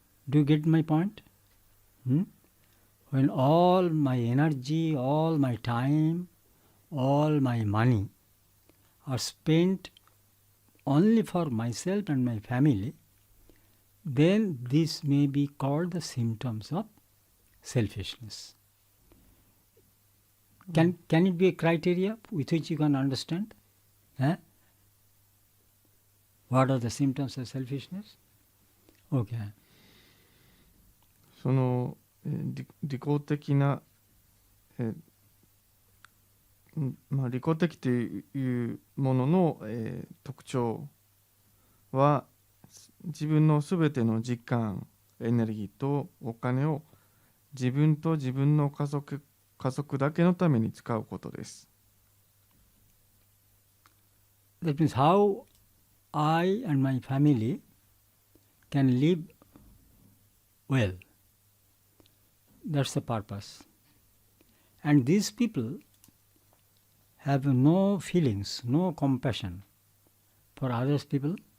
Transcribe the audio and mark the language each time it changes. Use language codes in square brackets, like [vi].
[en] Do you get my point? When all my energy, all my time, all my money are spent only for myself and my family, then this may be called the symptoms of selfishness. Can it be a criteria with which you can understand? What are the symptoms of selfishness? Okay. [ja] その利己的な、利己的というものの、特徴は自分のすべての時間、エネルギーとお金を自分と自分の家族だけのために使うことです。 [en] That means how I and my family can live well. That's the purpose. And these people have no feelings, no compassion for others people.